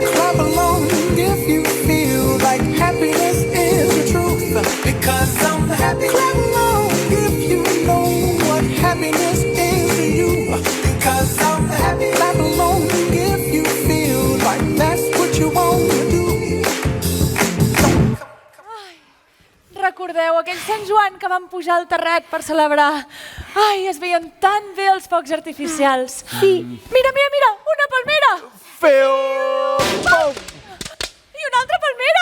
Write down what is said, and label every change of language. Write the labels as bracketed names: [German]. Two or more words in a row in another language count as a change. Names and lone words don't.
[English] Clap along if you feel like happiness is the truth. Because I'm happy. Clap along if you know what happiness is to you. Because I'm happy. Clap along if you feel like that's what you want to do. [Catalan] Recordeu aquell Sant Joan que vam pujar al terrat per celebrar? Ai, es veien tan bé els focs artificials. Sí. Mira, una palmera! Feo pom! I una altra palmera!